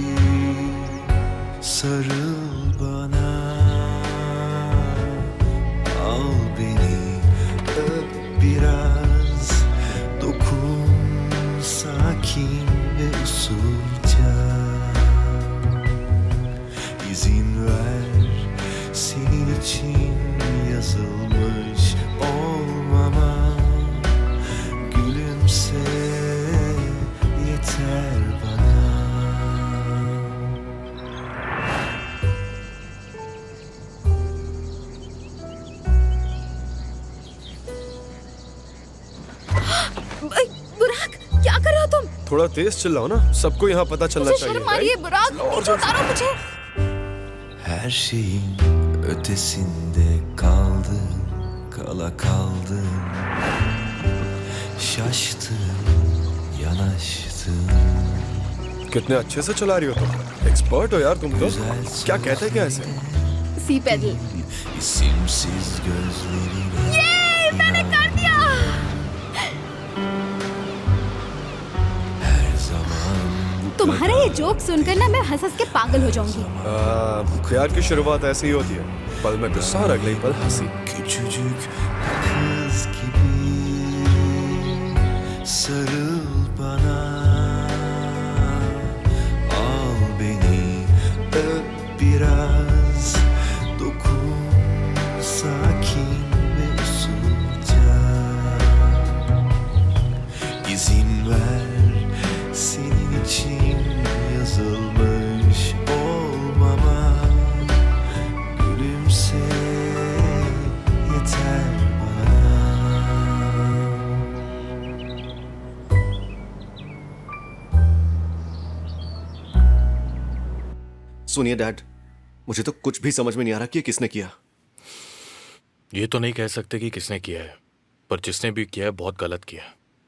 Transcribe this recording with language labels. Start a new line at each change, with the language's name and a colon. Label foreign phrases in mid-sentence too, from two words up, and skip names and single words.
Turkish: Sarıl bana, al beni, öp biraz, dokun sakin ve usulca. İzin ver, senin için yazılmış olmama. Gülümse, yeter bana.
Hindi: बुराक, क्या कर रहे हो तुम? थोड़ा तेज चिल्लाओ ना, सबको यहाँ पता चलना मुझे चाहिए। शर्म आ रही है बुराक, नीचे उतारो मुझे।
Turkish: Her şeyin ötesinde kaldım, kala kaldım. Şaştım, yanaştım.
Hindi: कितने अच्छे से चला रही हो तुम। एक्सपर्ट हो यार तुम तो। क्या कहते हैं क्या ऐसे?
English: sea paddle.
Turkish: İsimsiz gözlerine
Hindi: ये मैंने कर दिया।
Turkish: her zaman bu
Hindi: तुम्हारा ये जोक सुनकर ना मैं हंस हंस के पागल हो जाऊंगी। ख्याल की शुरुआत ऐसे ही होती है, पल में गुस्सा और अगले ही पल हंसी।
Turkish: Küçücük kız gibi sarıl bana, al beni öp biraz, dokun sakin ve usulca, izin ver senin için yazılmış olmama, gülümse yeter bana.
Hindi: सुनिए डैड, मुझे तो कुछ भी समझ में नहीं आ रहा कि ये किसने किया। ये तो नहीं कह सकते कि किसने किया है, पर जिसने भी किया है बहुत गलत किया है।